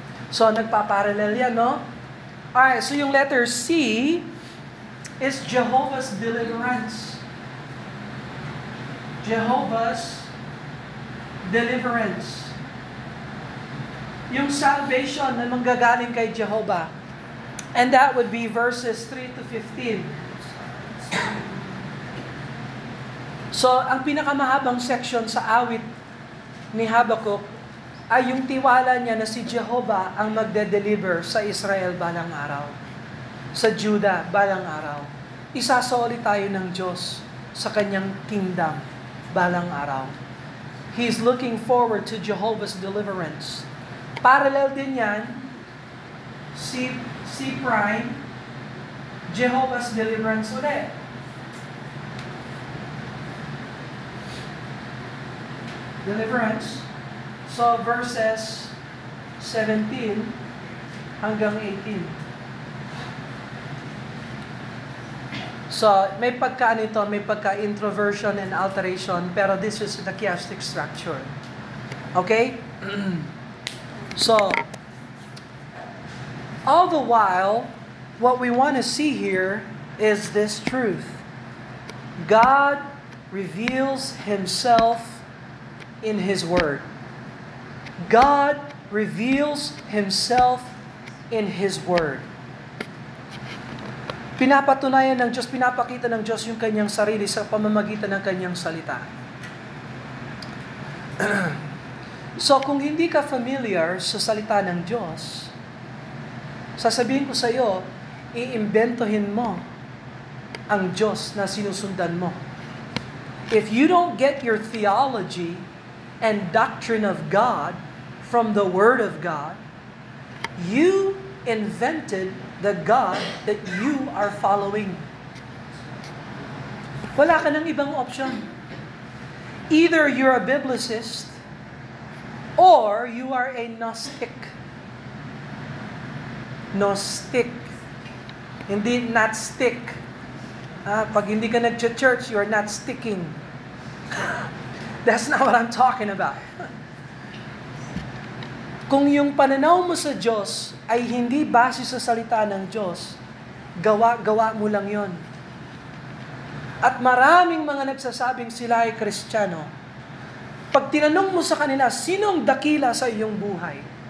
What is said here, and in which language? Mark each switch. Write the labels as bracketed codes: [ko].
[en] So, [tl] nagpaparallel yan, no? [en] Alright, so yung letter C is Jehovah's deliverance. Jehovah's deliverance. [tl] Yung salvation na manggagaling kay Jehovah. [en] And that would be verses 3 to 15. [tl] So, ang pinakamahabang section sa awit ni Habakkuk ay yung tiwala niya na si Jehovah ang magde-deliver sa Israel balang araw. Sa Judah balang araw. Isasoli tayo ng Diyos sa kanyang kingdom balang araw. [en] He's looking forward to Jehovah's deliverance. Parallel [tl] din yan, [en] C prime, Jehovah's deliverance ulit. Deliverance. So, verses 17 hanggang 18. So, [tl] may may pagka-introversion [en] and alteration, pero this is the chiastic structure. Okay? So, all the while, what we want to see here is this truth. God reveals Himself in His Word. God reveals Himself in His Word. [tl] Pinapatunayan ng Diyos, pinapakita ng Diyos yung kanyang sarili sa pamamagitan ng kanyang salita. So, kung hindi ka familiar sa salita ng Diyos, sasabihin ko sa iyo, iimbentohin mo ang Diyos na sinusundan mo. [en] If you don't get your theology and doctrine of God from the Word of God, you invented the God that you are following. [tl] Wala ka ng ibang option. [en] Either you're a biblicist or you are a Gnostic. Gnostic. Hindi not stick. [tl] Pag hindi ka nag-church, [en] you're not sticking. That's not what I'm talking about. [tl] Kung yung pananaw mo sa Diyos ay hindi base sa salita ng Diyos, gawa mo lang yon. At maraming mga nagsasabing sila ay Kristiyano. Pag tinanong mo sa kanila, sino ang dakila sa iyong buhay?